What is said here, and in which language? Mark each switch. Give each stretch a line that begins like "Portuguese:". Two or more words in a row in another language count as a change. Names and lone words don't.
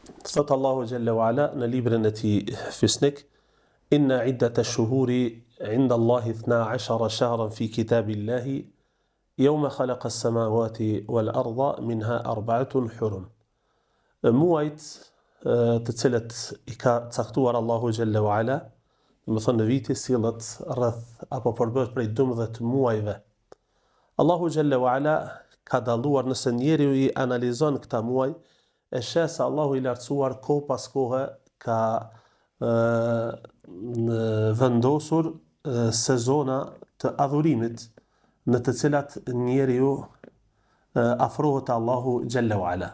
Albanian: Thot
Arabic: الله جل وعلا
Albanian: në librin e tij Fisnik,
Arabic: إن عدة الشهور عند الله 12 شهرا في كتاب الله يوم خلق السماوات والأرض منها أربعة حرم.
Albanian: Muajt të cilët i ka caktuar
Arabic: الله جل وعلا,
Albanian: më thënë në viti sillet rreth apo përbëhet prej 12 muajve.
Arabic: الله جل وعلا
Albanian: ka dalluar nëse njeriu i analizon këta muaj, e sheh se Allahu i lartësuar kohë pas kohe ka vendosur sezona të adhurimit në të cilat njeriu afrohet
Arabic: الله جل وعلا.